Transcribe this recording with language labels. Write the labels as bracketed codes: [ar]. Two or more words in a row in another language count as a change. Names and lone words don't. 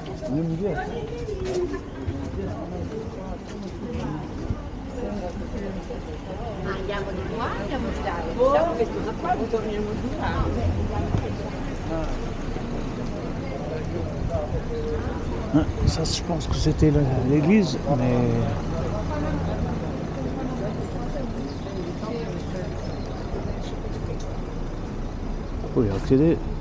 [it] Andiamo di qua, andiamo di là. Diciamo che da qua torniamo di là. [fr] Ça, je pense que c'était l'église, mais... Faut y accéder.